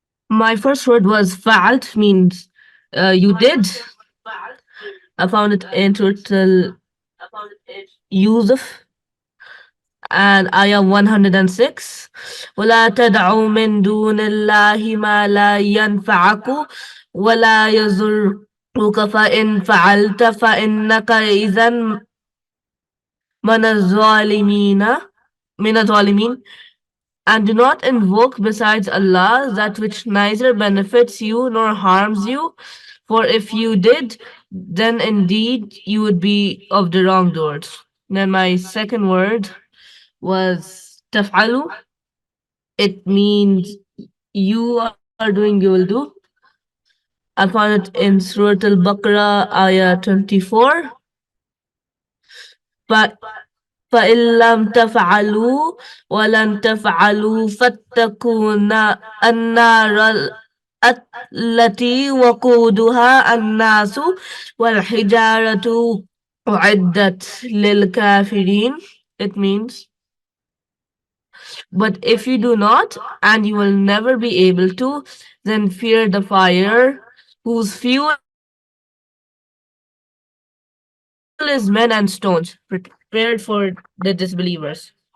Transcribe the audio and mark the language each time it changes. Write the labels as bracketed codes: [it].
[en] My first word was fa'alt, means you did. I found it in Turtle Yusuf and ayah 106. [ar] ولا تدعوا من دون الله ما لا ينفعك ولا يضرك فإن فعلت فإنك إذا من الظالمين. [en] And do not invoke besides Allah that which neither benefits you nor harms you, for if you did, then indeed you would be of the wrongdoers. Then my second word was taf'alu. It means you are doing, you will do. I found it in Surah Al-Baqarah, ayah 24. [ar] But فإن لم تفعلوا ولن تفعلوا فاتقوا النار التي وقودها الناس والحجارة أعدت للكافرين. [en] It means, but if you do not, and you will never be able to, then fear the fire whose fuel is men and stones, prepared for the disbelievers.